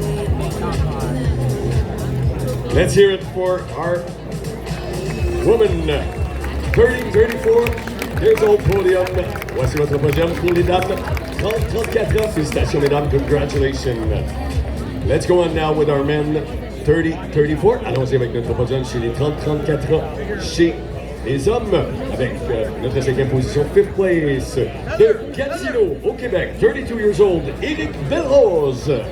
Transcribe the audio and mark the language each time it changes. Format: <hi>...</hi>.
<en>Let's hear it for our woman, 34 years old podium.</en> <fr>Voici votre podium pour les dames, 30-34 ans. Félicitations, mesdames,</fr> <en>congratulations. Let's go on now with our men, 30-34.</en> <fr>Allons-y avec notre podium chez les 30-34 ans. Chez les hommes, avec notre cinquième position,</fr> <en>fifth place,</en> <fr>de Gatineau, au Québec,</fr> <en>32 years old,</en> <fr>Éric Belrose.</fr>